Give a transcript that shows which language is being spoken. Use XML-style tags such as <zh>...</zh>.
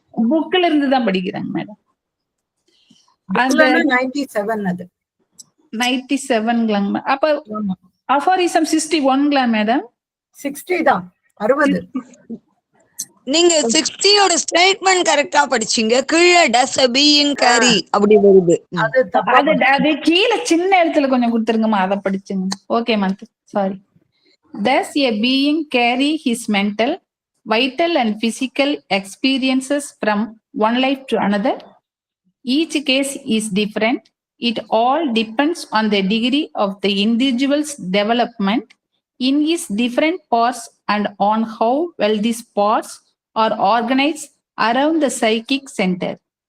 <ta>புக்ல இருந்து தான் படிக்கிறாங்க மேடம். அந்த 97 அது 97ங்களாங்க. அப்ப Aphorism 61ங்களா மேடம்? 60 தான், 60. நீங்க 60யோட ஸ்டேட்மெண்ட் கரெக்டா படிச்சீங்க. கீழே</ta> <en>does a being carry</en> <ta>அப்படி வருது. அது தப்பா. அது கீழே சின்ன இடத்துல கொஞ்சம் கொடுத்துருங்கம்மா, அதை படிச்சுங்க.</ta> <en>Okay month, sorry. Does a being carry his mental, vital and physical experiences from one life to another? Each case is different. It all depends on the degree of the individual's development in his different parts and on how well these parts are organized around the psychic center.</en>